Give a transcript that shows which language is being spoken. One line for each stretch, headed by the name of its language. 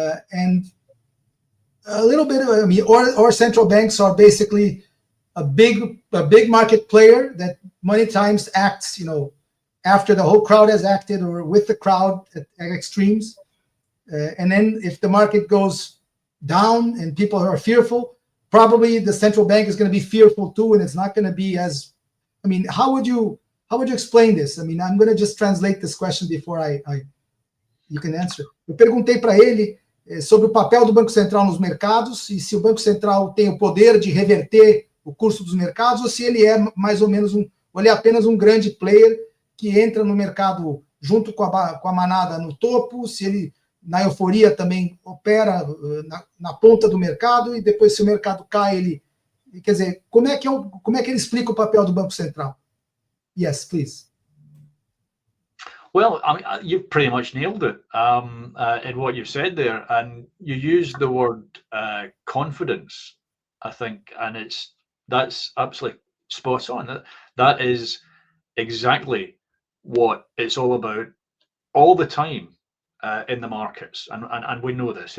English: And a little bit of, or central banks are basically a big market player that many times acts, after the whole crowd has acted or with the crowd at extremes. And then if the market goes down and people are fearful, probably the central bank is going to be fearful too, and it's not going to be as, how would you explain this? I'm going to just translate this question before you can answer.
Portuguese: Eu perguntei para ele sobre o papel do Banco Central nos mercados e se o Banco Central tem o poder de reverter o curso dos mercados ou se ele é mais ou menos ele é apenas um grande player que entra no mercado junto com a manada no topo, se ele, na euforia, também opera na ponta do mercado e depois, se o mercado cai, ele... Quer dizer, como é que ele explica o papel do Banco Central?
English: Yes, please. Well, you've pretty much nailed it in what you've said there, and you used the word confidence, I think, and that's absolutely spot on. That is exactly what it's all about all the time in the markets, and we know this.